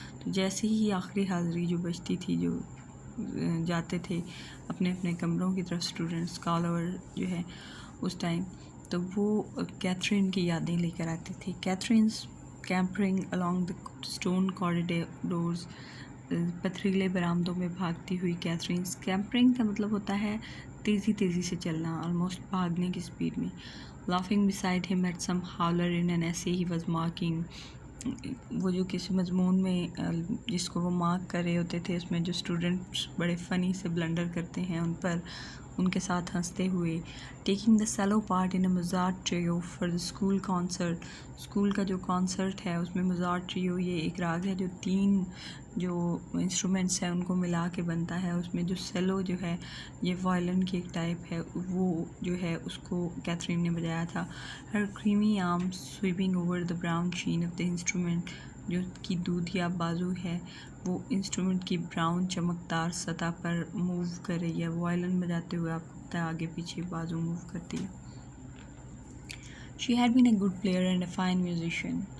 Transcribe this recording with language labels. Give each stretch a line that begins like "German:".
Urdu: تو جیسے ہی آخری حاضری جو بجتی تھی، جو جاتے تھے اپنے اپنے کمروں کی طرف اسٹوڈنٹس، اسکالر جو ہے اس ٹائم، تو وہ کیتھرین کی یادیں لے کر آتے تھے.
English: Catherine's scampering along the stone corridors،
Urdu: پتھریلے برآمدوں میں بھاگتی ہوئی کیتھرینز. کیمپرنگ کا مطلب ہوتا ہے تیزی سے چلنا، آلموسٹ بھاگنے کی سپیڈ میں.
English: Laughing beside him at some howler in an essay he was marking.
Urdu: وہ جو کسی مضمون میں جس کو وہ مارک کر رہے ہوتے تھے اس میں جو اسٹوڈنٹس بڑے فنی سے بلنڈر کرتے ہیں ان پر ان کے ساتھ ہنستے ہوئے.
English: Taking the cello part in a Mozart trio for the school concert.
Urdu: School کا جو کانسرٹ ہے اس میں موزارٹ ٹریو یہ ایک راگ ہے جو 3 جو انسٹرومنٹس ہیں ان کو ملا کے بنتا ہے. اس میں جو سیلو جو ہے یہ وائلن کی ایک ٹائپ ہے وہ جو ہے اس کو کیتھرین نے بجایا تھا.
English: Her creamy arm sweeping over the brown sheen of the instrument.
Urdu: جو کی دودھیا بازو ہے وہ انسٹرومنٹ کی براؤن چمکدار سطح پر موو کر رہی ہے. وائلن بجاتے ہوئے آپ کو پتہ ہے آگے پیچھے بازو موو کرتی ہے.
English: She had been a good player and a fine musician.